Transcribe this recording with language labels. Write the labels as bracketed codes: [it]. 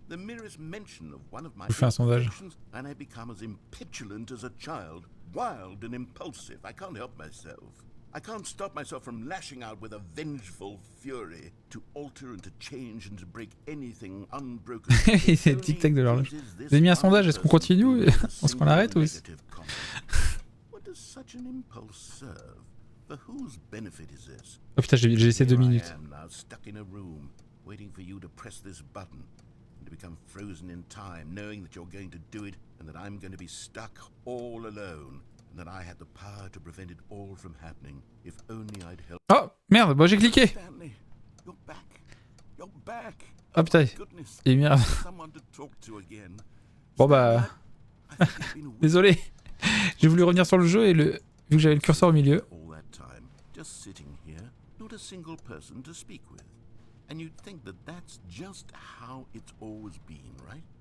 [en] The merest mention of one of my imperfections, and I become as impetulant as a child, wild and impulsive. I can't help myself. I can't stop myself from lashing out with a vengeful fury to alter and to change and to break anything unbroken. [fr] C'est le tic-tac de l'horloge. Vous avez mis un sondage, est-ce qu'on continue ou est-ce qu'on arrête ou [en] What does such an impulse serve? For whose benefit is this? [fr] Oh putain, j'ai laissé 2 minutes. [en] I am now stuck in a room, waiting for you to press this button, and to become frozen in time, knowing that you're going to do it, and that I'm going to be stuck all alone, and that I had the power to prevent it all from happening, if only I'd helped. [fr] Oh merde, moi j'ai cliqué. [en] Stanley, you're back. You're back. [fr] Oh putain, et merde. [en] Someone to talk to again. [fr] Bon bah, désolé. J'ai voulu revenir sur le jeu et vu que j'avais le curseur au milieu. [en] Just sitting here, not a single person to speak with. And you'd think that that's just how it's always been, right?